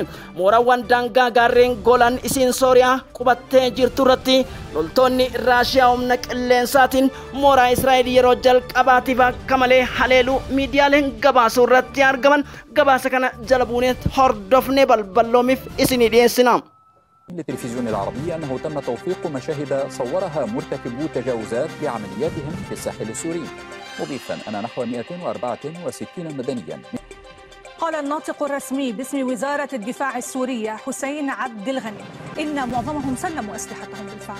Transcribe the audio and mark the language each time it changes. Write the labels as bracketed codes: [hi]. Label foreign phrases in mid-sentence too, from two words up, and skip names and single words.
[om] Moorawwan daangaa gaarreen Golan isiin Sooriyaa qubattee jirtu irratti loltoonni Raashiyaa humna qilleensaatiin mooraa Israa'el yeroo jalqabaatiif akka malee haleeluu miidiyaaleen gabaasuu irratti argaman. Gabaasa kana jala buunee hordofnee balballoomiif isinii dhiyeessina. [ar] للتلفزيون العربي أنه تم توثيق مشاهد صورها مرتكبو تجاوزات بعملياتهم في الساحل السوري، مضيفا أن نحو 164 مدنيا. قال الناطق الرسمي باسم وزارة الدفاع السورية حسين عبد الغني إن معظمهم سلموا أسلحتهم بالفعل.